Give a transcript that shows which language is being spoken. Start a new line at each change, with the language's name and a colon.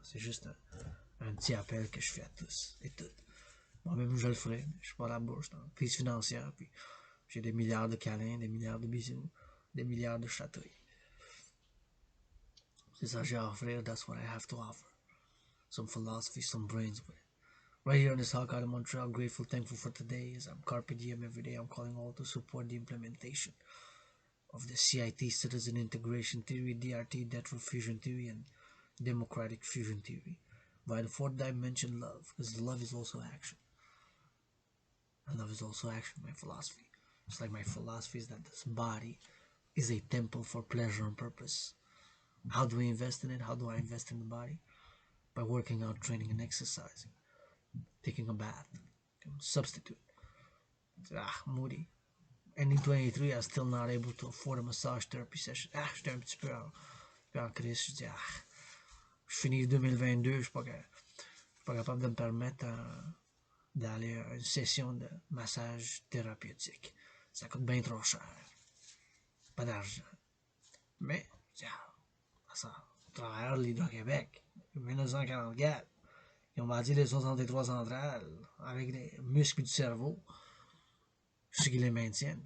French: C'est juste un petit appel que je fais à tous et toutes. Moi-même, je le ferai, mais je suis pas à la bourse, dans la crise financière, puis j'ai des milliards de câlins, des milliards de bisous, des milliards de chatouilles. C'est ça que j'ai à offrir,
English: that's what I have to offer. Some philosophy, some brains with it. Right here in this Hawk out of Montreal, grateful, thankful for today, as I'm carpe diem every day. I'm calling all to support the implementation of the CIT Citizen Integration Theory, DRT Network Fusion Theory, and Democratic Fusion Theory. By the fourth dimension, love, because love is also action. And love is also action, my philosophy. It's like my philosophy is that this body is a temple for pleasure and purpose. How do we invest in it? How do I invest in the body? By working out, training, and exercising. Taking a bath. Substitute. Moody. And in 23, I'm still not able to afford a massage therapy session.
French: J'étais un petit peu en crise. Je dis, je finis 2022, je suis pas capable de me permettre d'aller à une session de massage thérapeutique. Ça coûte bien trop cher. Pas d'argent. Mais, ça, au travers de l'Hydro-Québec, 1944, ils ont bâti les 63 centrales avec les muscles du cerveau. Ce qui les maintiennent.